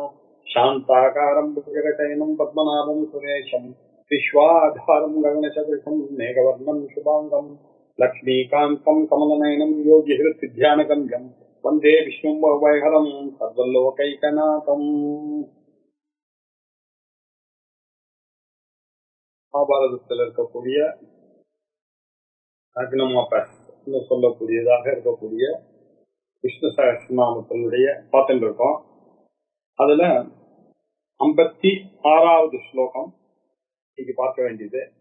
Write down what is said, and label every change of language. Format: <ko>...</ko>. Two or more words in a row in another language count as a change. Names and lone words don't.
<sa>शान्ताकारं भुजगशयनं पद्मनाभं सुरेशं विश्वाधारं गगनसदृशं मेघवर्णं शुभाङ्गं लक्ष्मीकान्तं कमलनयनं योगिहृद्ध्यानगम्यं वन्दे विष्णुं वैहरं सर्वलोकैकनाथम्।</sa> <ta>மகாபாரதத்தில் இருக்கக்கூடிய அக்னமாபஸ் சொல்லக்கூடியதாக இருக்கக்கூடிய விஷ்ணு சஹஸ்ரநாமத்தினுடைய பார்த்துட்டு இருக்கோம். அதுல 56வது ஸ்லோகம் இன்னைக்கு பார்க்க வேண்டியது.</ta>